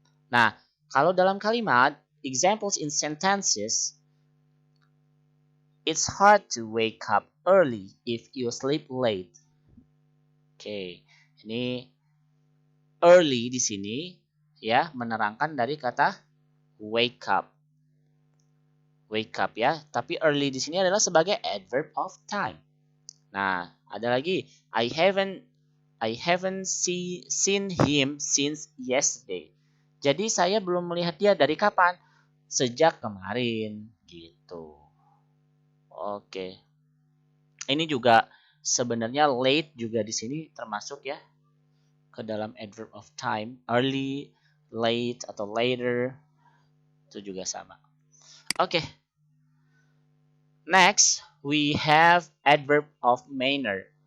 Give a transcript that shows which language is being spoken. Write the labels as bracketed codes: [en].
[id] Nah, kalau dalam kalimat, [en] examples in sentences, it's hard to wake up early if you sleep late. [id] Oke, ini early di sini ya menerangkan dari kata wake up. Wake up ya, tapi early di sini adalah sebagai adverb of time. [en] Nah, ada lagi, I haven't seen him since yesterday. [id] Jadi saya belum melihat dia dari kapan? Sejak kemarin gitu. Oke. Ini juga sebenarnya late juga di sini termasuk ya ke dalam adverb of time. Early, late atau later itu juga sama. Oke. [en] Next, we have adverb of manner.